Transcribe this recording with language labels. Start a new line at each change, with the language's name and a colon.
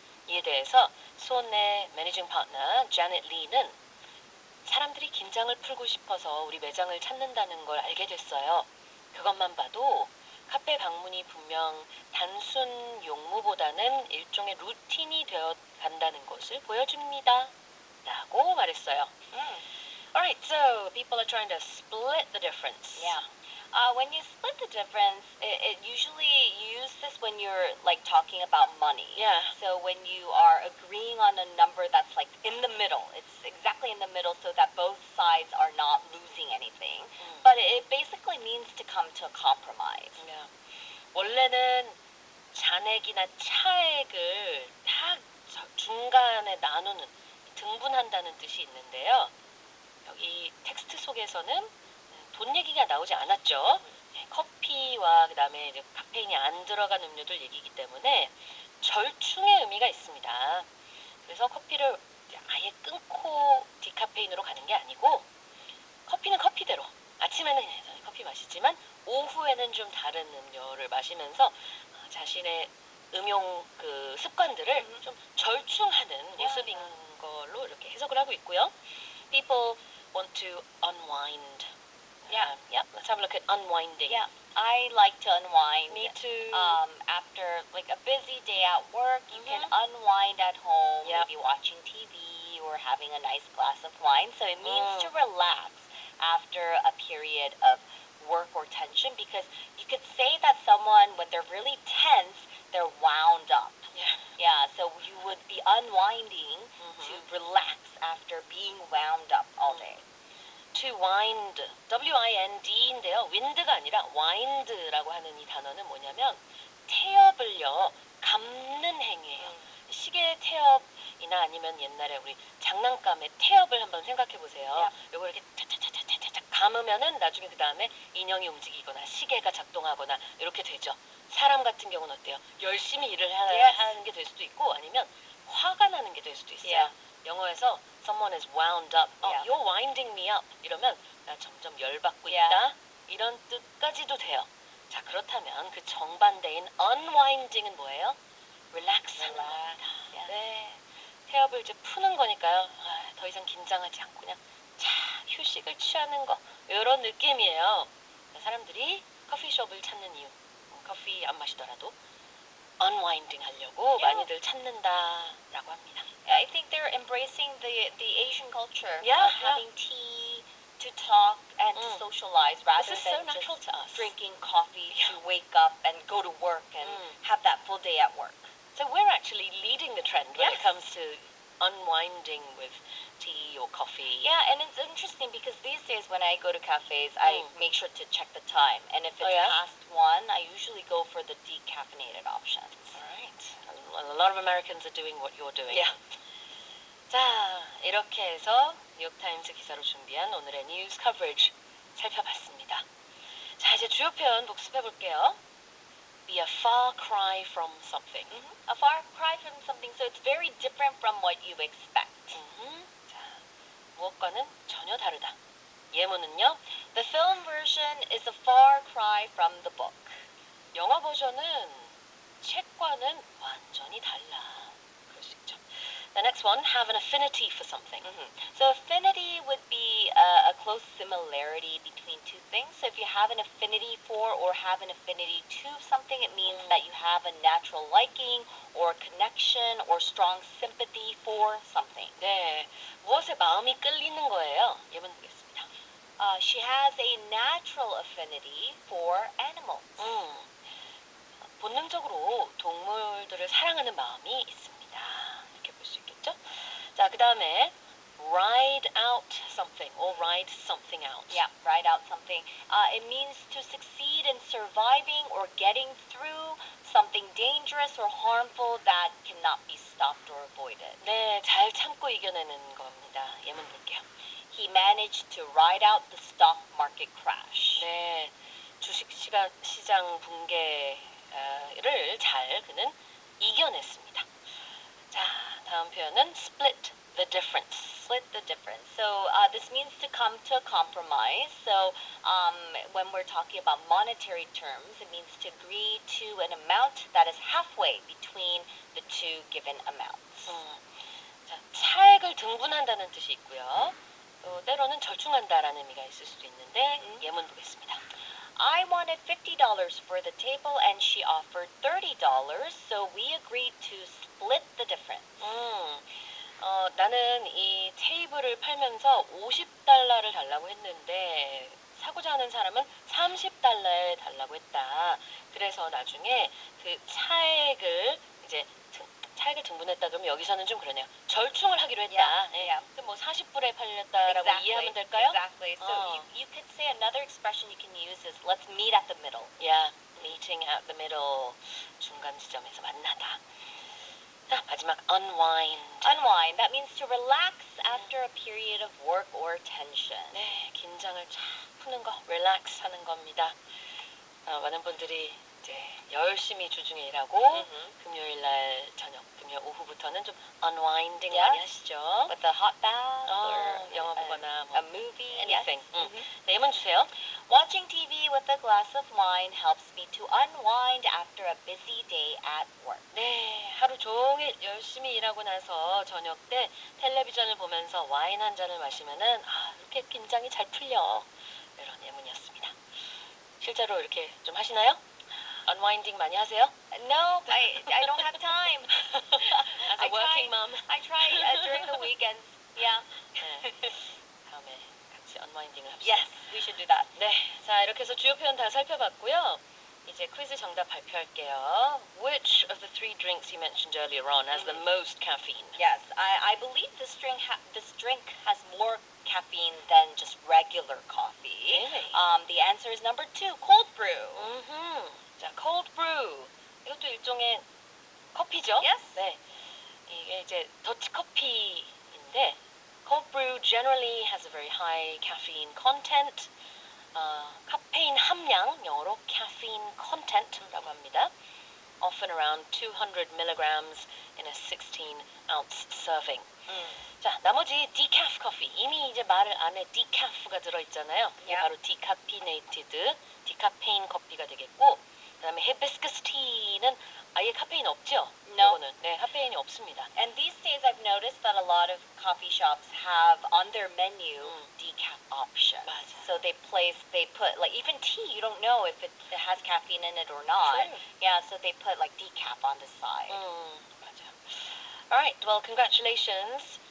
Korean: 이에 대해서 손의 매니징 파트너 자넷 리는 사람들이 긴장을 풀고 싶어서 우리 매장을 찾는다는 걸 알게 됐어요. 그것만 봐도 카페 방문이 분명 단순 용무보다는 일종의 루틴이 되어 간다는 것을 보여줍니다. 라고 말했어요.
English: Alright, so people are trying to split the difference. Yeah. When you split the difference, it usually you use this when you're like talking about money. Yeah. So when you are agreeing on a number that's like in the middle, it's exactly in the middle so that both sides are not losing anything. But it basically means to come to a compromise. Yeah.
Korean: 원래는 잔액이나 차액을 딱 중간에 나누는 등분한다는 뜻이 있는데요. 여기 텍스트 속에서는 돈 얘기가 나오지 않았죠. 커피와 그다음에 이제 카페인이 안 들어간 음료들 얘기이기 때문에 절충의 의미가 있습니다. 그래서 커피를 아예 끊고 디카페인으로 가는 게 아니고 커피는 커피대로 아침에는 커피 마시지만 오후에는 좀 다른 음료를 마시면서 자신의 음용 그 습관들을 좀 절충하는 모습인 걸로 이렇게 해석을 하고 있고요.
English: People want to unwind. Yep. Let's have a look at unwinding. Yeah, I like to unwind. Me too. After like a busy day at work, you can unwind at home, Yep. maybe watching TV or having a nice glass of wine. So it means to relax after a period of work or tension, because you could say that someone, when they're really tense, they're wound up. Yeah, so you would be unwinding to relax after being wound up all day. To wind, W-I-N-D
Korean: 인데요. wind가 아니라 wind라고 하는 이 단어는 뭐냐면 태엽을요 감는 행위예요. 시계 태엽이나 아니면 옛날에 우리 장난감의 태엽을 한번 생각해 보세요. 요거 이렇게 차차차차차차 감으면은 나중에 그 다음에 인형이 움직이거나 시계가 작동하거나 이렇게 되죠. 사람 같은 경우는 어때요? 열심히 일을 하는 게 될 수도 있고 아니면 화가 나는 게 될 수도 있어요.
English: 영어에서 someone is wound up. You're winding me up.
Korean: 이러면 나 점점 열받고 있다. 이런 뜻까지도 돼요. 자, 그렇다면 그 정반대인 unwinding은 뭐예요? relax하는 겁니다. 네. 태엽을 이제 푸는 거니까요. 더 이상 긴장하지 않고 그냥 자, 휴식을 취하는 거. 이런 느낌이에요. 사람들이 커피숍을 찾는 이유. 커피 안 마시더라도 unwinding 하려고 많이들 찾는다라고 합니다.
English: I think they're embracing the Asian culture Yeah, of having tea to talk and to socialize rather This is so than natural just to us. drinking coffee to wake up and go to work and have that full day at work. So we're actually leading the trend when it comes to unwinding with tea or coffee. Yeah, and it's interesting because these days when I go to cafes, I make sure to check the time. And if it's past 1, I usually go for the decaffeinated options. All right. A lot of Americans are doing what you're doing. Yeah.
Korean: 자, 이렇게 해서 뉴욕타임스 기사로 준비한 오늘의 뉴스 커버리지 살펴봤습니다. 자, 이제 주요 표현 복습해 볼게요.
English: Be a far cry from something. A far cry from something, so it's very different from what you expect.
Korean: 자, 무엇과는 전혀 다르다. 예문은요.
English: The film version is a far cry from the book.
Korean: 영어 버전은 책과는 완전히 달라. 그럴 수 있죠.
English: The next one, have an affinity for something. So affinity would be a close similarity between two things. So if you have an affinity for or have an affinity to something, it means that you have a natural liking or connection or strong sympathy for something.
Korean: 네, 무엇에 마음이 끌리는 거예요? 예문 보겠습니다.
English: She has a natural affinity for animals.
Korean: 본능적으로 동물들을 사랑하는 마음이 있습니다. 이렇게 볼 수 있겠죠? 자, 그 다음에
English: ride out something or ride something out. Yeah, ride out something. It means to succeed in surviving or getting through something dangerous or harmful that cannot be stopped or avoided.
Korean: 네, 잘 참고 이겨내는 겁니다. 예문 볼게요.
English: He managed to ride out the stock market crash.
Korean: 네, 시장 붕괴를 잘 그는 이겨냈습니다. 자, 다음 표현은
English: split the difference. Split the difference. So this means to come to a compromise. So when we're talking about monetary terms, it means to agree to an amount that is halfway between the two given amounts.
Korean: 자, 차액을 등분한다는 뜻이 있고요. 때로는 절충한다라는 의미가 있을 수도 있는데 예문 보겠습니다.
English: I wanted $50 for the table and she offered $30, so we agreed to split the difference.
Korean: 나는 이 테이블을 팔면서 $50를 달라고 했는데 사고자 하는 사람은 $30에 달라고 했다. 그래서 나중에 그 차액을 등분했다 그러면 여기서는 좀 그러네요. 절충을 하기로 했다.
English: Yeah.
Korean: 그럼 뭐 40불에 팔렸다라고 이해하면 될까요?
English: Exactly. So you could say another expression you can use is let's meet at the middle. Yeah, meeting at the middle.
Korean: 중간 지점에서 만나다. 자, 마지막 unwind.
English: Unwind. That means to relax after a period of work or tension.
Korean: 네, 긴장을 쫙 푸는 거, relax 하는 겁니다. 많은 분들이 이제 열심히 주중에 일하고 금요일 날 저녁, 금요일 오후부터는 좀 unwinding 많이 하시죠.
English: With a hot bath or
Korean: 영화 보거나
English: a movie. anything. Yes.
Korean: 네, 예문 주세요.
English: Watching TV with a glass of wine helps me to unwind after a busy day at work.
Korean: 네, 하루 종일 열심히 일하고 나서 저녁 때 텔레비전을 보면서 와인 한 잔을 마시면은 이렇게 긴장이 잘 풀려. 이런 예문이었습니다. 실제로 이렇게 좀 하시나요? unwinding 많이 하세요?
English: No, I don't have time. As a working mom. I try during the weekends. Yeah.
Korean: 네, 다음에 같이 unwinding을 합시다.
English: Yes, we should do that.
Korean: 네, 자 이렇게 해서 주요 표현 다 살펴봤고요. 이제 퀴즈 정답 발표할게요.
English: Which of the three drinks you mentioned earlier on has the most caffeine? Yes, I believe this drink has more caffeine than just regular coffee. Really? The answer is number 2, cold brew.
Korean: 자, cold brew. 이것도 일종의 커피죠?
English: Yes.
Korean: 네. 이게 이제 더치 커피인데
English: cold brew generally has a very high caffeine content.
Korean: 카페인 함량, 영어로 caffeine content라고 합니다.
English: Often around 200 milligrams in a 16-ounce serving.
Korean: 자, 나머지 decaf 커피. 이미 이제 말 안에 decaf가 들어있잖아요. 이게 바로 decaffeinated, 디카페인 커피가 되겠고, 그 다음에 hibiscus tea는 아예 카페인 없죠?
English: No.
Korean: 이거는 네, 카페인이 없습니다.
English: And these days I've noticed that a lot of coffee shops have on their menu decaf options.
Korean: 맞아.
English: So they put like even tea, you don't know if it has caffeine in it or not. True. Yeah, so they put like decaf on the side.
Korean: 맞아.
English: Alright, well congratulations.